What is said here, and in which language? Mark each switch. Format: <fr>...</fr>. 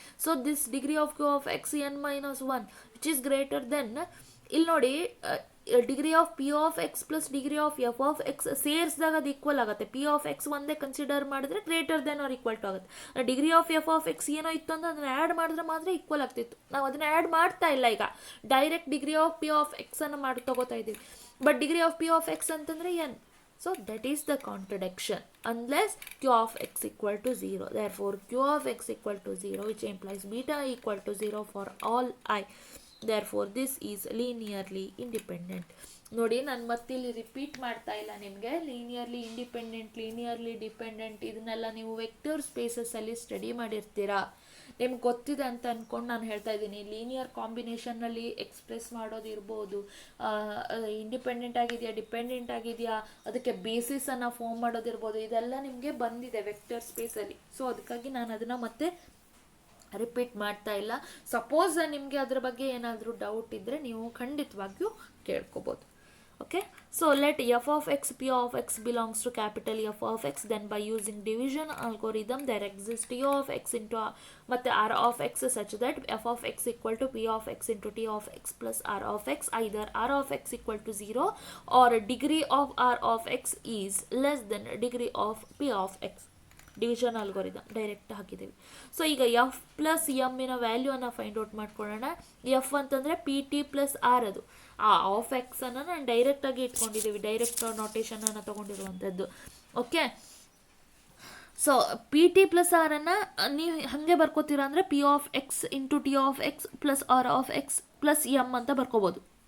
<en>so this degree of q of x n minus 1 which is greater than</en> <kn>ಇಲ್ಲಿ ನೋಡಿ</kn> <en>degree of p of x plus degree of f of x</en> <kn>ಸೇರಿಸಿದಾಗ ಅದು</kn> <en>Equal ಆಗುತ್ತೆ.</en> <kn>P of X ಒಂದೇ consider ಮಾಡಿದ್ರೆ greater than R equal to ಆಗುತ್ತೆ. Degree of F of X ಏನೋ ಇತ್ತು ಅಂದ್ರೆ ಅದನ್ನ ಆ್ಯಡ್ ಮಾಡಿದ್ರೆ ಮಾತ್ರ ಈಕ್ವಲ್ ಆಗ್ತಿತ್ತು. ನಾವು ಅದನ್ನ ಆ್ಯಡ್ ಮಾಡ್ತಾ ಇಲ್ಲ, ಈಗ direct degree of P of X ಅನ್ನು ಮಾಡಿ ತಗೋತಾ ಇದ್ದೀವಿ.</kn> <en>But degree of p of x ಅಂತಂದ್ರೆ n. So that is the contradiction unless q of x equal to 0. Therefore q of x equal to 0 which implies beta equal to 0 for all I. Therefore this is linearly independent.</en> <kn>ನೋಡಿ ನಾನು ಮತ್ತಿಲ್ಲಿ repeat ಮಾಡ್ತಾ ಇಲ್ಲ ನಿಮಗೆ. Linearly independent, linearly dependent ಇದನ್ನೆಲ್ಲ ನೀವು vector ಸ್ಪೇಸಸ್ಸಲ್ಲಿ study ಮಾಡಿರ್ತೀರಾ, ನಿಮ್ಗೆ ಗೊತ್ತಿದೆ ಅಂತ ಅಂದ್ಕೊಂಡು ನಾನು ಹೇಳ್ತಾ ಇದ್ದೀನಿ. ಲೀನಿಯರ್ ಕಾಂಬಿನೇಷನ್ನಲ್ಲಿ ಎಕ್ಸ್ಪ್ರೆಸ್ ಮಾಡೋದಿರ್ಬೋದು, ಇಂಡಿಪೆಂಡೆಂಟ್ ಆಗಿದೆಯಾ ಡಿಪೆಂಡೆಂಟ್ ಆಗಿದೆಯಾ ಅದಕ್ಕೆ ಬೇಸಿಸನ್ನು ಫಾರ್ಮ್ ಮಾಡೋದಿರ್ಬೋದು, ಇದೆಲ್ಲ ನಿಮಗೆ ಬಂದಿದೆ ವೆಕ್ಟರ್ ಸ್ಪೇಸಲ್ಲಿ. ಸೊ ಅದಕ್ಕಾಗಿ ನಾನು ಅದನ್ನು ಮತ್ತೆ ರಿಪೀಟ್ ಮಾಡ್ತಾ ಇಲ್ಲ. ಸಪೋಸ್ ನಿಮಗೆ ಅದ್ರ ಬಗ್ಗೆ ಏನಾದರೂ ಡೌಟ್ ಇದ್ದರೆ ನೀವು ಖಂಡಿತವಾಗಿಯೂ ಕೇಳ್ಕೊಬೋದು.</kn> <en>Okay, so let f of x p of x belongs to capital F of x, then by using division algorithm there exists t of x into ಮತ್ತೆ r of x such that f of x equal to p of x into t of x plus r of x, either r of x equal to 0 or degree of r of x is less than degree of p of x.</en> <kn>Division algorithm direct ಹಾಕಿದ್ದೀವಿ. So ಈಗ F plus ಎಮ್ಮಿನ ವ್ಯಾಲ್ಯೂವನ್ನು find out ಮಾಡ್ಕೊಳ್ಳೋಣ. F ಅಂತಂದರೆ P T plus R, ಅದು ಆ of ಎಕ್ಸನ್ನು ನಾನು ಡೈರೆಕ್ಟಾಗಿ ಇಟ್ಕೊಂಡಿದ್ದೀವಿ, direct ನೋಟೇಷನನ್ನು ತೊಗೊಂಡಿರುವಂಥದ್ದು.</kn> <en>okay, so p t plus ಆರನ್ನು</en> <kn>ನೀವು ಹಾಗೆ ಬರ್ಕೋತೀರಾ ಅಂದರೆ</kn> <en>P of x into t of x plus r of x plus m ಅಂತ ಬರ್ಕೋಬೋದು.</en>